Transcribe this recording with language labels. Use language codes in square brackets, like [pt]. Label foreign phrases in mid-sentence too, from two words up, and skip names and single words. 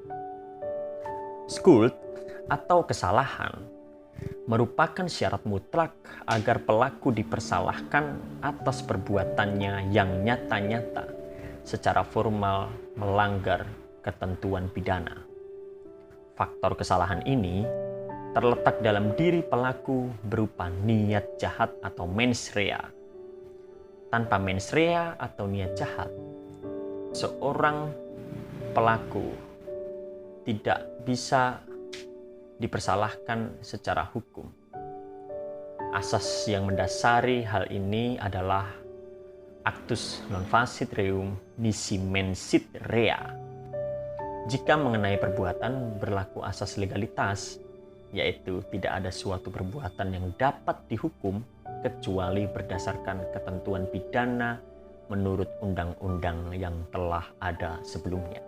[id] Skuld atau kesalahan merupakan syarat mutlak agar pelaku dipersalahkan atas perbuatannya yang nyata-nyata secara formal melanggar ketentuan pidana. Faktor kesalahan ini terletak dalam diri pelaku berupa niat jahat atau [la] mens rea. [id] Tanpa [la] mens rea [id] atau niat jahat, seorang pelaku tidak bisa dipersalahkan secara hukum. Asas yang mendasari hal ini adalah [la] actus non facit reum nisi mensit rea. [id] Jika mengenai perbuatan berlaku asas legalitas, yaitu tidak ada suatu perbuatan yang dapat dihukum kecuali berdasarkan ketentuan pidana menurut undang-undang yang telah ada sebelumnya.